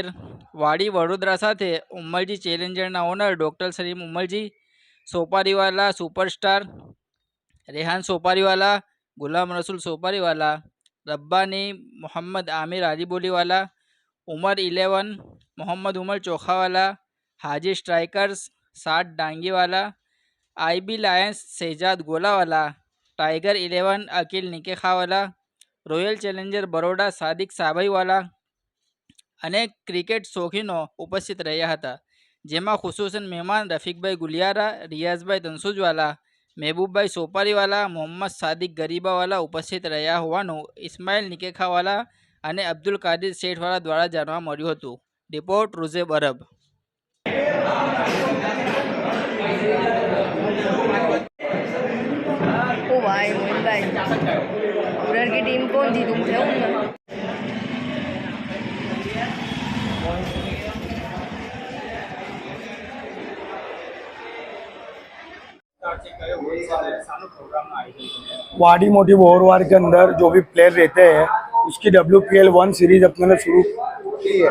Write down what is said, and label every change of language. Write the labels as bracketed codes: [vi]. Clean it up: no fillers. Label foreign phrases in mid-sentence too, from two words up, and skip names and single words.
[gu] વાડી વડોદરા સાથે ઉમરજી ચેલેન્જરના ઓનર ડૉક્ટર સલીમ ઉમરજી, સોપારીવાલા સુપરસ્ટાર રેહાન સોપારીવાલા, ગુલામ રસૂલ સોપારીવાલા, રબ્બાની મોહમ્મદ આમિર આલીબોલીવાલા, ઉમર 11 મોહમ્મદ ઉમર ચોખાવાલા, हाजी स्ट्राइकर्स 60 डांगीवाला, आईबी लायंस शहजाद गोलावाला, टाइगर 11 अकील निकेखावाला, रॉयल चैलेंजर बरोडा सादिक साबईवाला અને ક્રિકેટ શોખીનો ઉપસ્થિત રહ્યા હતા। જેમાં ખુસૂસન મહેમાન રફીકભાઈ ગુલિયારા, રિયાઝભાઈ તનસુજવાલા, મહેબૂબભાઈ સોપારીવાલા, મોહમ્મદ સાદિક ગરીબાવાલા ઉપસ્થિત રહ્યા હોવાનું ઇસ્માઇલ નિકેખાવાલા અને અબ્દુલ કાદિર શેઠવાલા દ્વારા જાણવા મળ્યું હતું। રિપોર્ટ રૂઝેબ અરબ। [hi] ओ भाई मोहित भाई, उधर की टीम कौन थी? तुम थे उनमें? वाडी मोटी बोरवार के अंदर जो भी प्लेयर रहते हैं उसकी WPL 1 सीरीज अपने ने शुरू की है।